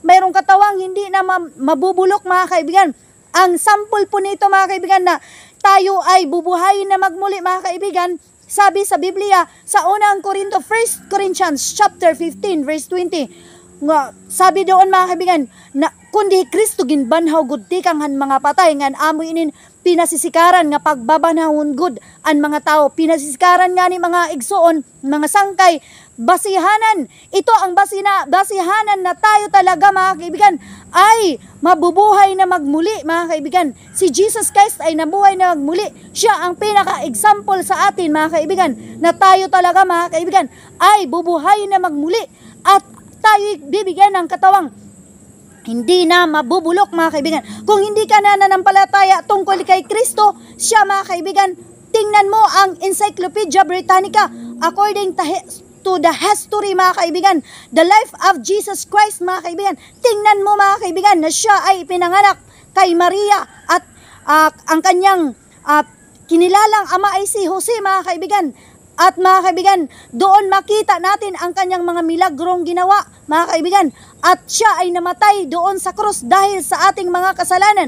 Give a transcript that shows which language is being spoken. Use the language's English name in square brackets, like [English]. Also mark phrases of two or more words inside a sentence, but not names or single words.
[Filipino] Mayroong katawang hindi na mabubulok mga kaibigan. Ang sample po nito mga kaibigan na tayo ay bubuhayin na magmuli mga kaibigan, sabi sa Biblia sa unang Korinto, [English] 1 Corinthians chapter 15 verse 20, [Filipino] nga sabi doon mga kaibigan na kundi Kristo [Waray] ginbanhaw gud tikang han mga patay ngan amo inin pinasisikaran nga pagbabanhawon gud ang mga tao, pinasisikaran nga ni mga igsoon, mga sangkay, basihanan. [Filipino] Ito ang basihanan na tayo talaga mga kaibigan ay mabubuhay na magmuli mga kaibigan. Si Jesus Christ ay nabuhay na magmuli. Siya ang pinaka-example sa atin mga kaibigan na tayo talaga mga kaibigan ay bubuhay na magmuli at tayo bibigyan ng katawang hindi na mabubulok mga kaibigan. Kung hindi ka na nanampalataya tungkol kay Kristo, siya mga kaibigan, tingnan mo ang Encyclopedia Britannica [English] according to the history [Filipino] mga kaibigan, [English] the life of Jesus Christ mga kaibigan. [Filipino] Tingnan mo mga kaibigan na siya ay pinanganak kay Maria at ang kanyang kinilalang ama ay si Jose mga kaibigan. At mga kaibigan, doon makita natin ang kanyang mga milagrong ginawa, mga kaibigan. At siya ay namatay doon sa krus dahil sa ating mga kasalanan.